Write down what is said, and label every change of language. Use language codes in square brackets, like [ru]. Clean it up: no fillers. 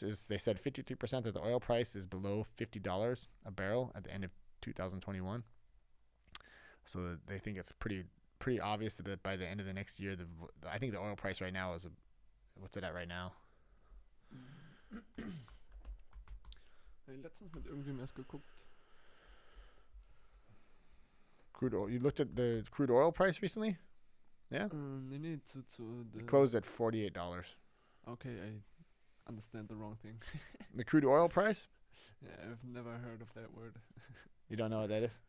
[en] They said 53% that the oil price is below $50 a barrel at the end of 2021. So they think it's pretty obvious that by the end of the next year, I think the oil price right now is what's it at right now? [de] Letztens mit irgendwem erst geguckt. [en] Crude oil. You looked at the crude oil price recently? Yeah? [de] Nee, [en] It closed at $48. Okay, I understand the wrong thing. The crude oil price? Yeah, I've never heard of that word. You don't know what that is?